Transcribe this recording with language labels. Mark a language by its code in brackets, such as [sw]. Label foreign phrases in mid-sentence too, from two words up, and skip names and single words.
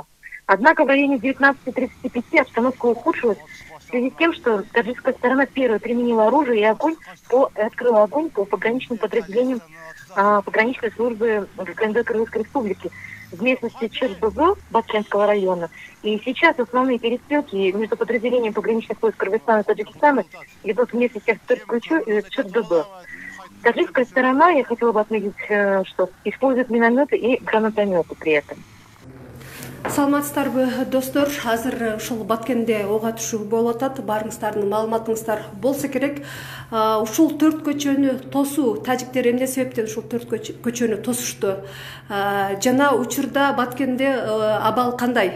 [ru] Однако в районе 19:35 обстановка ухудшилась в связи с тем, что таджикская сторона первой применила оружие и открыла огонь по пограничным подразделениям пограничной службы ГКНД Кыргызской Республики в местности Чердозо Баткенского района. И сейчас основные перестрелки между подразделением пограничных войск Кыргызстана и Таджикистана идут в местностях Төрткөчө и Чердозо. Таджикская сторона, я хотела бы отметить, что использует минометы и гранатометы при этом. [ky] Саламатсыздарбы достор, азыр ушул Баткенде ок атышуу болуп атат. Баарыңыздардын маалыматыңыздар болсо керек. Ушул төрт көчөнү тосуу, тажиктер эмне себептен ушул төрт көчөнү тосушту? Жана учурда Баткенде абал кандай?